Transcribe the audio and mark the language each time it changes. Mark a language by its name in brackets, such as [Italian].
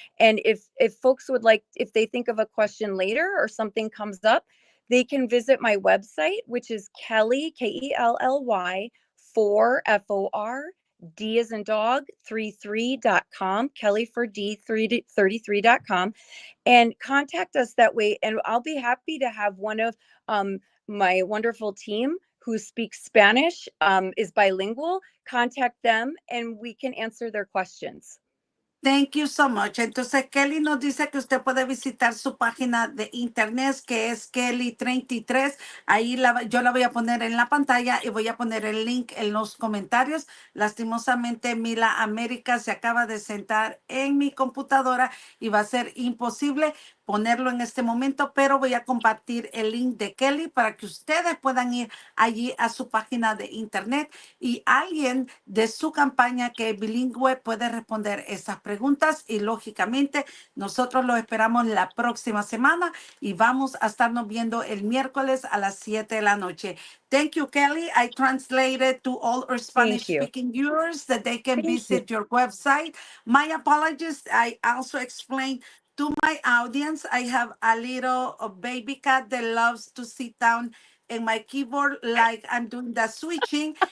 [English] And if folks would like, if they think of a question later or something comes up, they can visit my website, which is Kelly, Kelly, for D as in dog, 33.com, Kelly for D 33.com, and contact us that way. And I'll be happy to have one of my wonderful team who speaks Spanish, is bilingual, contact them and we can answer their questions. Thank you so much. [Spanish] Entonces, Kelly nos dice que usted puede visitar su página de internet, que es Kelly33. Ahí yo la voy a poner en la pantalla y voy a poner el link en los comentarios. Lastimosamente, Mila América se acaba de sentar en mi computadora y va a ser imposible ponerlo en este momento, pero voy a compartir el link de Kelly para que ustedes puedan ir allí a su página de internet y alguien de su campaña que es bilingüe puede responder esas preguntas y lógicamente nosotros lo esperamos la próxima semana y vamos a estarnos viendo el miércoles a las 7 de la noche. [English] Thank you, Kelly. I translated to all our Thank you. Spanish-speaking viewers that they can Thank you. visit your website. My apologies. I also explained to my audience, I have a little baby cat that loves to sit down in my keyboard like I'm doing the switching.